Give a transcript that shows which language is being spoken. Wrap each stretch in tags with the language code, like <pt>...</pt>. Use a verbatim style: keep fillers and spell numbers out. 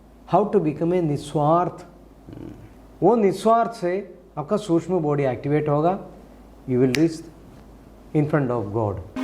<en>how to become a Niswarth. Hmm.</en> <hi>वो निस्वार्थ से आपका सूक्ष्म बॉडी एक्टिवेट होगा.</hi> <en>You will reach in front of God.</en>